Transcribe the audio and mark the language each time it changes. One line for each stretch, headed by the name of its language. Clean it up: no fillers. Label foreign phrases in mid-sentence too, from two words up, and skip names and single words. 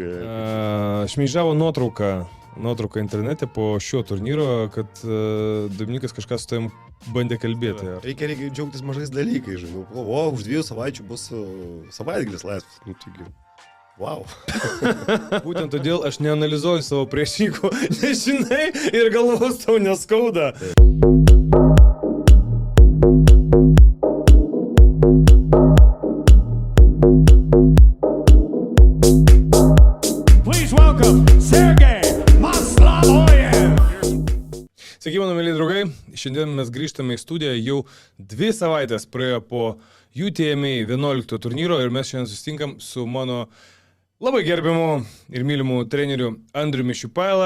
Lithuanian: Šmeižavo nuotrauką internete po šio turnyro, kad Dominikas kažką su tavim bandė kalbėti. Reikia džiaugtis mažais dalykais, žinau. Už 2 savaičių bus savaitgalis laisvas. Wow. Būtent todėl aš neanalizuoju savo priešininkų, nežinai, ir galvos tau neskauda.
English: Please welcome Sergei Maslavojev.
Lithuanian: Sveiki, mano mėly draugai. Šiandien mes grįžtame į studiją. Jau 2 savaitės praėjo po UTMA 11 turnyro ir mes šiandien susitinkam su mano labai gerbiamu ir mylimu treneriu Andriumi Šiupaila.